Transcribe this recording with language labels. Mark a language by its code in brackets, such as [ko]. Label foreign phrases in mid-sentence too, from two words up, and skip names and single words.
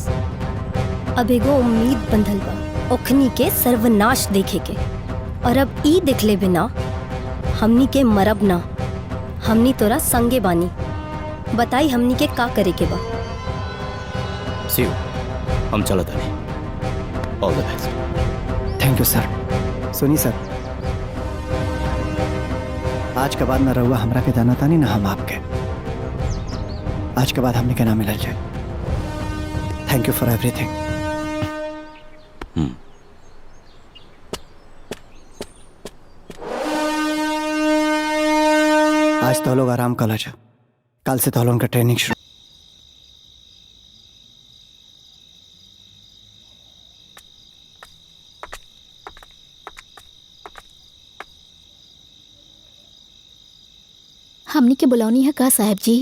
[bho] अब एगो उम्मीद बंधल बा ओखनी के सर्वनाश देखे के, और अब ई देखले बिना हमनी के मरब ना। हमनी तोरा संगे बानी, बताई हमनी के का करे के बा? शिव, हम चलत नहीं। [en] All the best. Thank you sir. [bho] सुनी सर, आज के बाद न रहुआ हमरा के जाना था नहीं, ना हम आपके। आज के बाद हमने के ना मिलल जाए। [en] Thank you for everything. [bho] आज तो लोग आराम कल जा, कल से तो लोगों का ट्रेनिंग शुरू। हमनी के बुलौनी है का साहब जी?